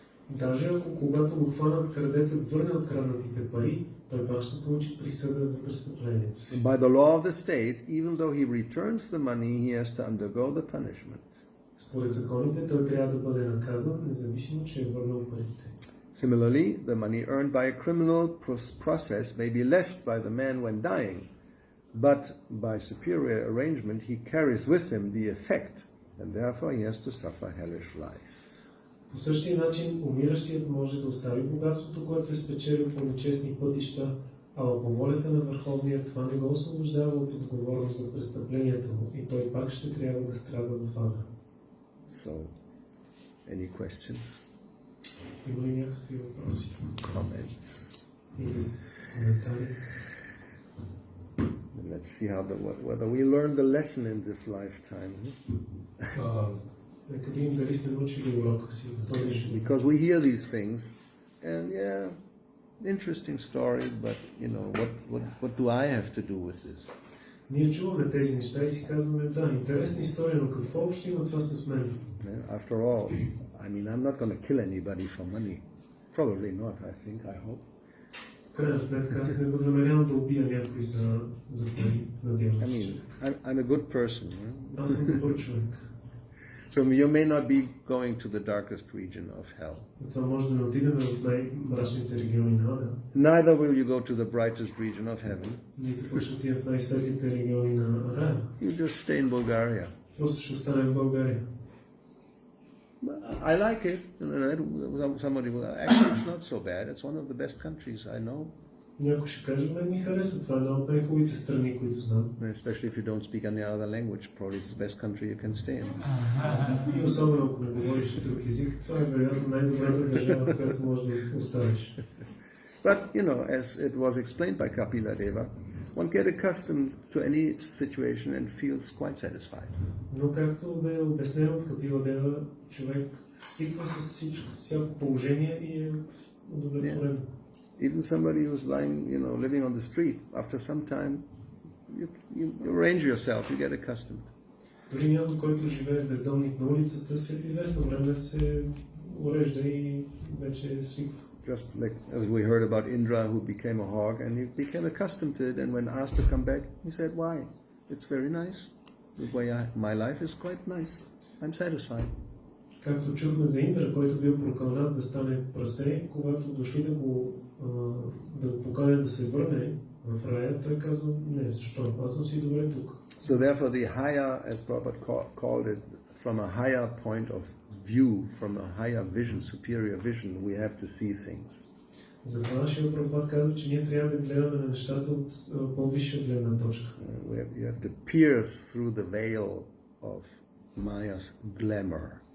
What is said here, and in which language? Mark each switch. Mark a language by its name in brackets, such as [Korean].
[Bulgarian] Даже ако когато го хванат крадецът върне откраднатите пари, той пак ще получи присъда за престъплението си. [English] By the law of the state, even though he returns the money, he has to undergo the punishment. [Bulgarian] Според законите той трябва да бъде наказан, независимо че е върнал парите. [English] Similarly, the money earned by a criminal process may be left by the man when dying, but by superior arrangement he carries with him the effect, and therefore he has to suffer hellish life. [Bulgarian] По същия начин, умиращият може да остави богатството, което е спечелил по нечестни пътища, а по волята на Върховния това не го освобождава от отговорност за престъпленията му и той пак ще трябва да страда в ада. [English] So, any questions? [Bulgarian] Има ли някакви въпроси? [English] Comments? [Bulgarian] Или коментари? [English] Let's see whether we learn the lesson in this lifetime. [Bulgarian] Нека видим дали сме научили урока си в този живот. [English] Because we hear these things, and interesting story, but what do I have to do with this? [Bulgarian] Ние чуваме тези неща и си казваме, да, интересна история, но какво общо има това с мен? [English] After all, I mean, I'm not going to kill anybody for money. Probably not, I think, I hope. [Bulgarian] В крайна сметка, аз не възнамерявам да убия някой за пари, надявам. [English] I mean, I'm a good person. Right? [Bulgarian] Аз съм добър човек. [English] So you may not be going to the darkest region of hell. [Bulgarian] Това може да не отидем в най-мрачните региони на ада. [English] Neither will you go to the brightest region of heaven. [Bulgarian] Нито пък ще отидем в най-светлите региони на рая. [English] You just stay in Bulgaria. [Bulgarian] Просто ще останем в България. [English] I like it. Somebody will actually it's not so bad. It's one of the best countries I know. [Bulgarian] Някой ще каже, мен ми харесва. Това е една от най-хубавите страни, които знам. [English] Especially if you don't speak any other language, probably it's the best country you can stay in. [Bulgarian] И особено ако не говориш друг език, това е вероятно най-добрата държава, в която можеш да оставиш. [English] But, you know, as it was explained by Kapila Deva, one get accustomed to any situation and feels quite satisfied. [Bulgarian] Но както бе обяснено от Капила Дева, човек свиква с всяко положение и е удовлетворен. [English] Even somebody who's lying, living on the street, after some time, you arrange yourself, you get accustomed. [Bulgarian] Дори някой, който живее бездомник на улицата, след известно време се урежда и вече свиква. [English] Just like as we heard about Indra, who became a hog, and he became accustomed to it, and when asked to come back, he said, why? It's very nice. The way my life is quite nice. I'm satisfied. [Bulgarian] Както чухме за Индра, който бил прокълнат да стане прасе, когато дошли да го поканят да се върне в рая, той казва, не, защо? Аз съм си добре тук. [English] So therefore the higher, as Prabhupada called it, from a higher point of view, from a higher vision, superior vision, we have to see things. [Bulgarian] Затова нашия Прабхупад казва, че ние трябва да гледаме на нещата от по-висша гледна точка. [English] You have to pierce through the veil of Maya's glamour.